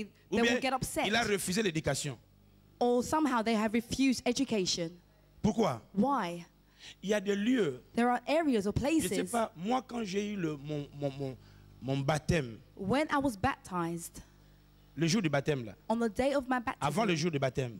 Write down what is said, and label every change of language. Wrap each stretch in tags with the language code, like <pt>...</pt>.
<fr>Ou bien, il a refusé l'éducation.</fr> <en>Or somehow they have refused education.</en> <fr>Pourquoi?</fr> <en>Why?</en> <fr>Il y a des lieux.</fr> <en>There are areas or places.</en> <fr>Je sais pas, moi quand j'ai eu mon baptême.</fr> <en>When I was baptized.</en> <fr>Le jour du baptême là.</fr> <en>On the day of my baptism.</en> <fr>Avant le jour du baptême.</fr>